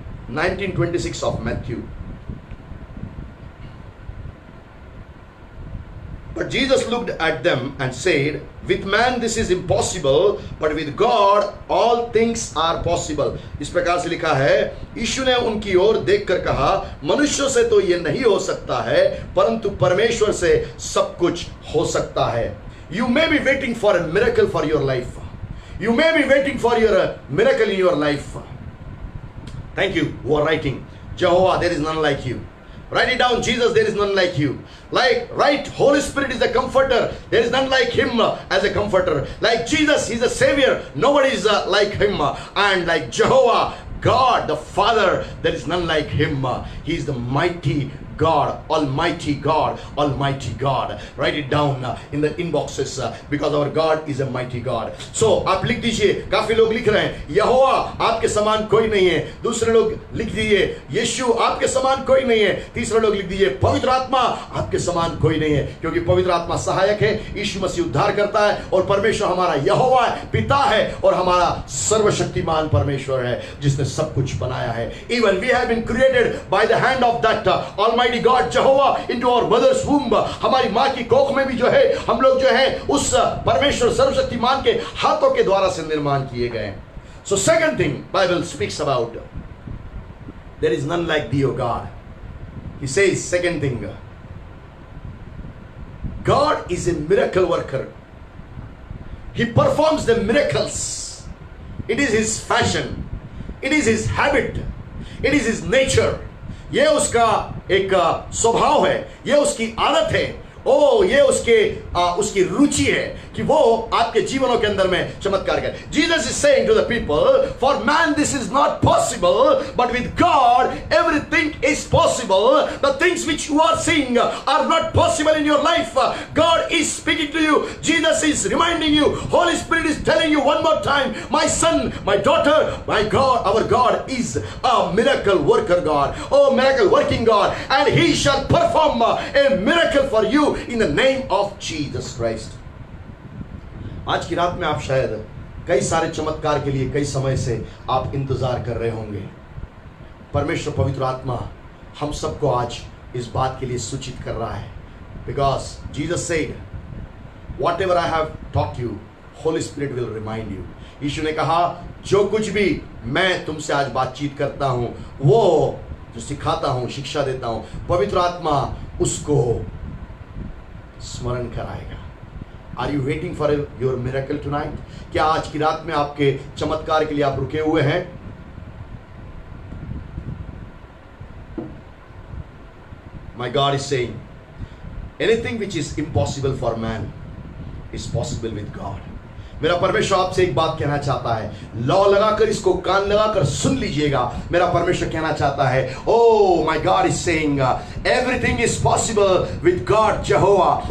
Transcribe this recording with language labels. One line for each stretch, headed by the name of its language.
English: 19:26 of Matthew. But Jesus looked at them and said, with man this is impossible, but with God all things are possible.
Hindi: इस प्रकार से लिखा है, यीशु ने उनकी ओर देखकर कहा, मनुष्यों से तो ये नहीं हो सकता है, परंतु परमेश्वर से सब कुछ हो सकता है.
English: You may be waiting for a miracle for your life. You may be waiting for your miracle in your life. Thank you who are writing. Jehovah, there is none like you. Write it down. Jesus, there is none like you. Right, Holy Spirit is a comforter. There is none like Him as a comforter. Like Jesus, He's a Savior. Nobody is like Him. And like Jehovah, God, the Father, there is none like Him. He is the mighty God, Almighty God, Almighty God. Write it down in the inboxes because our God is a mighty God.
Hindi: So आप लिख दीजिए. काफी लोग लिख रहे हैं, यहोवा आपके समान कोई नहीं है. दूसरे लोग लिख दीजिए, यीशु आपके समान कोई नहीं है. तीसरे लोग लिख दीजिए, पवित्र आत्मा आपके समान कोई नहीं है. क्योंकि पवित्र आत्मा सहायक है, यीशु मसीह उद्धार करता है, और परमेश्वर हमारा यहोवा है, पिता है, और हमारा सर्वशक्तिमान परमेश्वर है जिसने सब कुछ बनाया है.
English: Even we have been created by the hand of that Almighty God, Jehovah, into our mother's womb.
Hindi: हमारी माँ की कोख में भी जो है, हम लोग जो है उस परमेश्वर सर्वशक्तिमान के हाथों के द्वारा से निर्माण किए गए.
English: So second thing Bible speaks about, there is none like thee, O God. He says second thing, God is a miracle worker. He performs the miracles. It is His fashion. It is His habit. It is His nature.
Hindi: ये उसका एक स्वभाव है, ये उसकी आदत है, ओ ये उसकी रुचि है कि वो आपके जीवनों के अंदर में चमत्कार करे.
English: Jesus is saying to the people, for man this is not possible, but with God everything is possible. The things which you are seeing are not possible in your life. God is speaking to you. Jesus is reminding you. Holy Spirit is telling you one more time, my son, my daughter, my God, our God is a miracle worker God. Oh, miracle working God, and He shall perform a miracle for you in the name of Jesus Christ.
Hindi: आज की रात में आप शायद कई सारे चमत्कार के लिए कई समय से आप इंतजार कर रहे होंगे. परमेश्वर पवित्र आत्मा हम सबको आज इस बात के लिए सूचित कर रहा है.
English: Because Jesus said, whatever I have taught you, Holy Spirit will remind you.
Hindi: यीशु ने कहा, जो कुछ भी मैं तुमसे आज बातचीत करता हूं, वो जो सिखाता हूं, शिक्षा देता हूं, पवित्र आत्मा उसको स्मरण कराएगा.
English: Are you waiting for your miracle tonight?
Hindi: क्या आज की रात में आपके चमत्कार के लिए आप रुके हुए हैं?
English: My God is saying, anything which is impossible for man is possible with God.
Hindi: मेरा परमेश्वर आपसे एक बात कहना चाहता है. लौ लगाकर, इसको कान लगाकर सुन लीजिएगा. मेरा परमेश्वर कहना चाहता है,
English: oh my God is saying, everything is possible with God Jehovah.